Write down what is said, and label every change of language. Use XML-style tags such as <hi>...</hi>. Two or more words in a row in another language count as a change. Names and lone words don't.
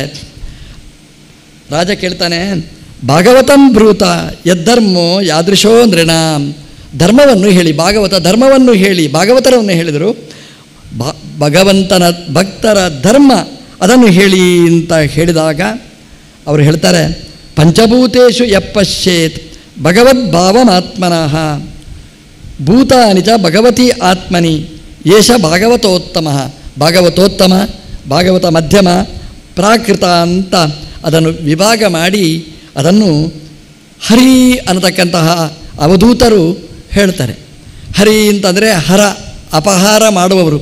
<kn>ರಾಜ ಕೇಳ್ತಾನೆ,</kn> <sa>ಭಾಗವತಂ ಬ್ರೂತ ಯದ್ಧರ್ಮೋ ಯಾದೃಶೋ ನೃಣಾಂ.</sa> <kn>ಧರ್ಮವನ್ನು ಹೇಳಿ, ಭಾಗವತ ಧರ್ಮವನ್ನು ಹೇಳಿ, ಭಾಗವತರವನ್ನು ಹೇಳಿದರು. ಭಗವಂತನ ಭಕ್ತರ ಧರ್ಮ ಅದನ್ನು ಹೇಳಿ ಅಂತ ಹೇಳಿದಾಗ ಅವರು ಹೇಳ್ತಾರೆ,</kn> <sa>ಪಂಚಭೂತೇಷು ಯಪ್ಪಶ್ಯೇತ್ ಭಗವದ್ಭಾವಮಾತ್ಮನಃ ಭೂತಾನಿ ಚ ಭಗವತಿ ಆತ್ಮನಿ ಏಷ ಭಾಗವತೋತ್ತಮ.</sa> <kn>ಭಾಗವತೋತ್ತಮ, ಭಾಗವತ ಮಧ್ಯಮ, ಪ್ರಾಕೃತ ಅಂತ ಅದನ್ನು ವಿಭಾಗ ಮಾಡಿ ಅದನ್ನು ಹರಿ ಅನ್ನತಕ್ಕಂತಹ ಅವಧೂತರು ಹೇಳ್ತಾರೆ. ಹರಿ ಅಂತಂದರೆ ಹರ, ಅಪಹಾರ ಮಾಡುವವರು.</kn>